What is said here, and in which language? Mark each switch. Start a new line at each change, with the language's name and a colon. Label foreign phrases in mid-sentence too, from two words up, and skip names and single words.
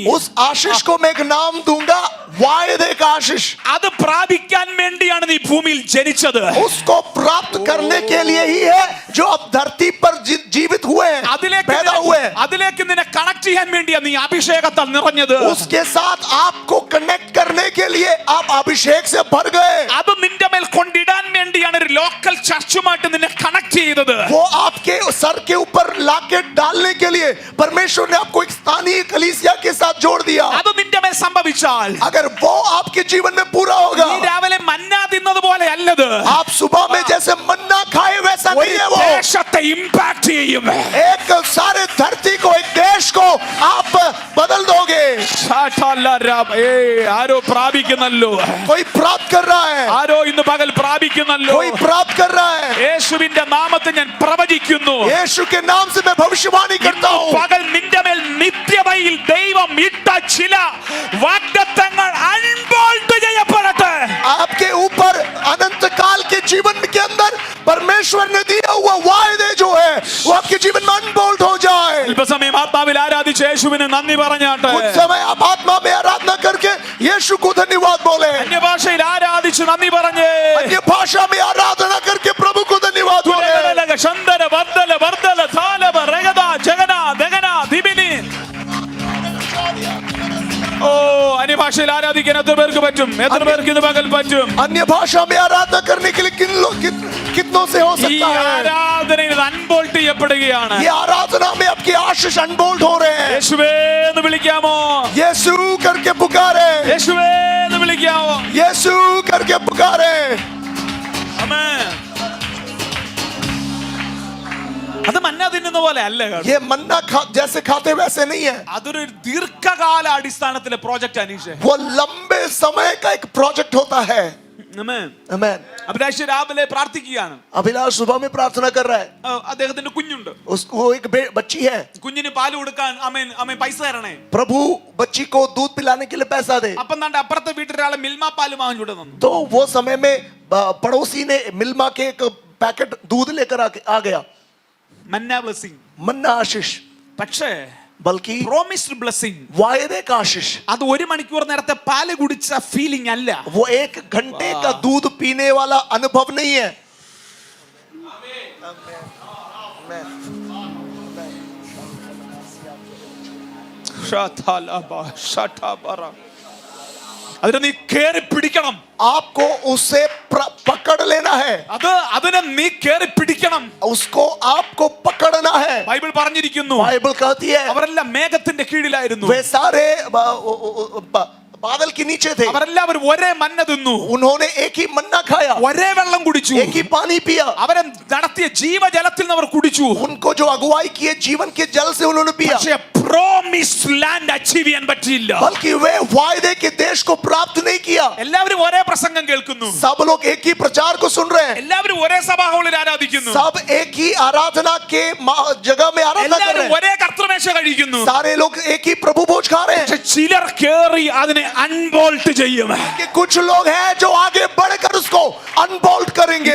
Hindi: उस आशीष को मैं एक नाम दूंगा वायदे का आशीष।
Malayalam: അത് പ്രാപിക്കാൻ വേണ്ടിയാണ് നീ ഭൂമിയിൽ ജനിച്ചത്.
Hindi: उसको प्राप्त करने के लिए ही है जो अब धरती पर जीवित हुए हैं, पैदा हुए हैं।
Malayalam: അതിലേക്ക് നിന്നെ കണക്ട് ചെയ്യാൻ വേണ്ടിയാ നീ അഭിഷേകത്താൽ നിറഞ്ഞത്.
Hindi: उसके साथ आपको कनेक्ट करने के लिए आप अभिषेक से भर गए।
Malayalam: അത് നിന്റെ മേൽ കൊണ്ടിടാൻ വേണ്ടിയാണ് ഒരു
English: local church
Malayalam: നിന്നെ കണക്ട് ചെയ്തത്.
Hindi: वो आपके सर के ऊपर लाके डालने के लिए परमेश्वर ने आपको एक स्थानीय कलीसिया के साथ जोड़ दिया।
Malayalam: അത് നിന്റെ മേൽ സംഭവിച്ചാൽ,
Hindi: अगर वो आपके जीवन में पूरा होगा,
Malayalam: നീ രാവിലെ മന്ന തിന്നത് പോലെ അല്ലത്.
Hindi: आप सुबह में जैसे मन्ना खाए वैसा नहीं है। वो
Malayalam: ദേശത്തെ ഇമ്പാക്ട് ചെയ്യും.
Hindi: एक सारे धरती को, एक देश को आप बदल दोगे।
Malayalam: ആരോ പ്രാപിക്കുന്നല്ലോ,
Hindi: कोई प्राप्त कर रहा है,
Malayalam: ആരോ ഇന്ന് പകൽ പ്രാപിക്കുന്നല്ലോ.
Hindi: कोई प्राप्त कर रहा है।
Malayalam: യേശുവിന്റെ നാമത്തിൽ ഞാൻ പ്രവചിക്കുന്നു,
Hindi: यीशु के नाम से मैं भविष्यवाणी करता हूँ।
Malayalam: പകൽ നിന്റെ മേൽ നിത്യതയിൽ ദൈവം ഇട്ട ചില വാഗ്ദത്തങ്ങൾ അൺബോൾട്ട് ചെയ്യപ്പെടട്ടെ.
Hindi: आपके ऊपर अनंत काल के जीवन के अंदर परमेश्वर ने दिया हुआ वायदे जो है वो आपके जीवन में अनबोल्ट हो जाए।
Malayalam: അല്പസമയം ആത്മാവിൽ ആരാധിച്ച് യേശുവിന് നന്ദി പറഞ്ഞാട്ടെ.
Hindi: कुछ समय आप आत्मा में आराधना करके यीशु को धन्यवाद बोले।
Malayalam: അന്യഭാഷയിൽ ആരാധിച്ച് നന്ദി പറഞ്ഞേ.
Hindi: अन्य भाषा में आराधना करके प्रभु को धन्यवाद बोले। ശന്തന വർദ്ധല വർദ്ധല താലബ രഗദ ജഗന ദഗന ദിബിനി.
Malayalam: ഓ, അന്യഭാഷയിൽ ആരാധിക്കാൻ എത്ര പേർക്ക് പറ്റും? എത്ര പേർക്ക് ഇത് പകൽ പറ്റും?
Hindi: अन्य भाषा में आराधना करने के लिए कितनों से हो ഈ सकता है?
Malayalam: ആരാധനയിൽ അൺബോൾട്ട് ചെയ്യപ്പെടുകയാണ്.
Hindi: ये आराधना में आपके आशीष अनबोल्ट हो रहे हैं।
Malayalam: യേശുവേ എന്ന് വിളിക്കാമോ?
Hindi: यीशु करके पुकारे,
Malayalam: യേശുവേ എന്ന് വിളിക്കാമോ?
Hindi: यीशु करके पुकारे।
Malayalam: ആമേൻ. പോലെ അല്ല കേട്ടോ.
Hindi: ये मन्ना जैसे खाते वैसे नहीं है,
Malayalam: അതൊരു ദീർഘകാല അടിസ്ഥാനത്തിലെ പ്രോജക്റ്റ് അനീഷ്.
Hindi: वो लंबे समय का एक प्रोजेक्ट होता है.
Malayalam: ആമേൻ.
Hindi: आमेन.
Malayalam: അഭിലാഷ് രാവിലെ പ്രാർത്ഥിക്കുകയാണ്.
Hindi: अभिलाष सुबह में प्रार्थना कर रहा है.
Malayalam: അദ്ദേഹത്തിന്റെ കുഞ്ഞുണ്ട്.
Hindi: उसको एक बच्ची है.
Malayalam: കുഞ്ഞിന് പാല് കൊടുക്കാൻ ആമേൻ പൈസ തരണേ.
Hindi: प्रभु बच्ची को दूध पिलाने के लिए पैसा दे.
Malayalam: അപ്പം ദാണ്ടെ അപ്പുറത്തെ വീട്ടിലൊരാളെ മിൽമ പാല് വാങ്ങിച്ചു തന്നു.
Hindi: तो वो समय में पड़ोसी ने मिल्मा के एक पैकेट दूध लेकर आ गया.
English: manna blessing.
Hindi: मन्ना आशीष.
Malayalam: പക്ഷേ
Hindi: बल्कि
English: promised blessing,
Hindi: वायदे का आशीष,
Malayalam: അത് 1 മണിക്കൂർ നേരത്തെ പാല് കുടിച്ച ഫീലിംഗ് അല്ല.
Hindi: वो 1 घंटे का दूध पीने वाला अनुभव नहीं है.
Malayalam: അതിനെ നീ കേറി പിടിക്കണം.
Hindi: आपको उससे पकड़ लेना है.
Malayalam: അതിനെ നീ കേറി പിടിക്കണം.
Hindi: उसको आपको पकड़ना है.
Malayalam: ബൈബിൾ പറഞ്ഞിരിക്കുന്നു,
Hindi: बाइबल कहती है
Malayalam: അവരെല്ലാം മേഘത്തിന്റെ കീഴിലായിരുന്നു.
Hindi: वे सारे बादल के नीचे थे.
Malayalam: അവരെല്ലാവരും ഒരേ മന്ന തിന്നു,
Hindi: उन्होंने एक ही मन्ना खाया,
Malayalam: ഒരേ വെള്ളം കുടിച്ചു,
Hindi: एक ही पानी पिया.
Malayalam: അവരെ നടത്തിയ ജീവജലത്തിൽ നിന്ന് അവർ കുടിച്ചു.
Hindi: उनको जो अगुवाई किए जीवन के जल से उन्होंने पिया.
Malayalam: പക്ഷേ
English: promised land achieve
Malayalam: ചെയ്യാൻ പറ്റിയില്ല.
Hindi: बल्कि वे वायदे के देश को प्राप्त नहीं किया.
Malayalam: എല്ലാവരും ഒരേ പ്രസംഗം കേൾക്കുന്നു,
Hindi: सब लोग एक ही प्रचार को सुन रहे हैं,
Malayalam: എല്ലാവരും ഒരേ സഭാഹോളിൽ ആരാധിക്കുന്നു,
Hindi: सब एक ही आराधना के जगह में आराधना कर रहे
Malayalam: എല്ലാവരും
Hindi: हैं,
Malayalam: ഒരേ കർത്തൃമേശ കഴിക്കുന്നു.
Hindi: सारे लोग एक ही प्रभु भोज खा रहे हैं.
Malayalam: പക്ഷേ ചിലർ കേറി അതിനെ അൺബോൾട്ട് ചെയ്യും.
Hindi: कि कुछ लोग हैं जो आगे बढ़कर उसको अनबोल्ट करेंगे.